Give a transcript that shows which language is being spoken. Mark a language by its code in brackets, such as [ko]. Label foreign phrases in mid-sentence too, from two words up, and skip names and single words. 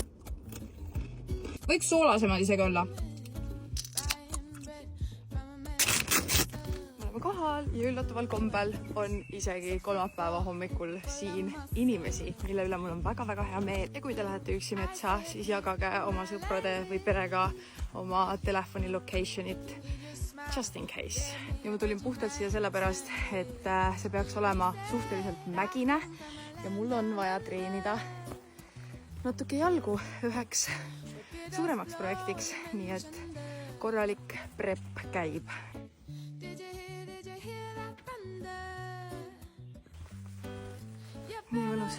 [et] Võiks soolasemad isegi olla. Kohal ja üllataval kombel on isegi kolmapäeva hommikul siin inimesi, mille üle mul on väga-väga hea meel. Ja kui te lähete üksi metsa, siis jagage oma sõprade või perega oma telefoni locationit [en] just in case. [et] Ja ma tulin puhtalt siia sellepärast, et see peaks olema suhteliselt mägine ja mul on vaja treenida natuke jalgu üheks suuremaks projektiks, nii et korralik prep käib. Nii mõnus.